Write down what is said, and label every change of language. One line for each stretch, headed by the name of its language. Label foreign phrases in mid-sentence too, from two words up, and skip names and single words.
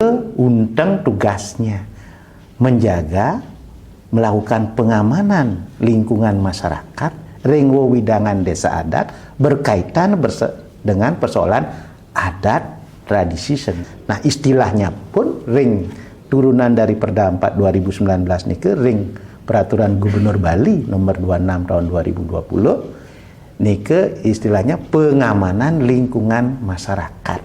Indonesian: untang tugasnya menjaga, melakukan pengamanan lingkungan masyarakat
Balinese: ring wewidangan
Indonesian: desa adat berkaitan dengan persoalan adat tradisi seni. Nah, istilahnya pun ring turunan dari Perda 4 2019 niki ring Peraturan Gubernur Bali nomor 26 tahun 2020 niki istilahnya pengamanan lingkungan masyarakat.